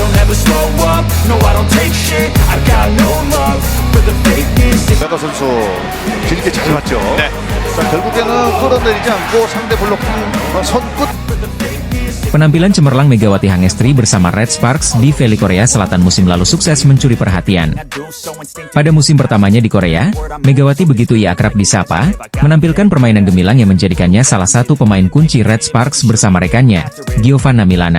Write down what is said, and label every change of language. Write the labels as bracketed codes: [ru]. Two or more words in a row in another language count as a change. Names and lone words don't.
[en] never slow up, no I don't take shit, I got no love for the fakeness. [ko] 메가 선수 길게 잘 맞죠. 네. 자, 결국에는 끌어내리지 않고 상대 블록 선끝. [id] Penampilan cemerlang Megawati Hangestri bersama Red Sparks di Valley Korea Selatan musim lalu sukses mencuri perhatian. Pada musim pertamanya di Korea, Megawati begitu ia akrab disapa, menampilkan permainan gemilang yang menjadikannya salah satu pemain kunci Red Sparks bersama rekannya, Giovanna Milana.